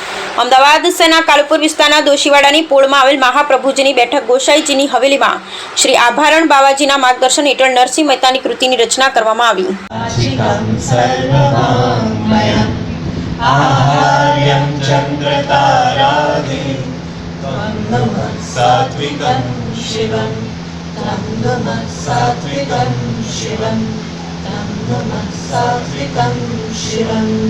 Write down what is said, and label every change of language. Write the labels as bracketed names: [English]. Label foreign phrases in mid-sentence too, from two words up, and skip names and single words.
[Gujarati] અમદાવાદ શહેરના કાલુપુર વિસ્તારના દોશીવાડાની પોળમાં આવેલ મહાપ્રભુજીની બેઠક ગોસાઈજીની હવેલીમાં શ્રી આભારણ બાવાજીના માર્ગદર્શન હેઠળ નરસિંહ મહેતાની કૃતિની રચના કરવામાં આવી. [Sanskrit] आहार्यं चन्द्रतारादि तं नमः सात्विकं शिवं तं नमः सात्विकं शिवं तं नमः सात्विकं शिवं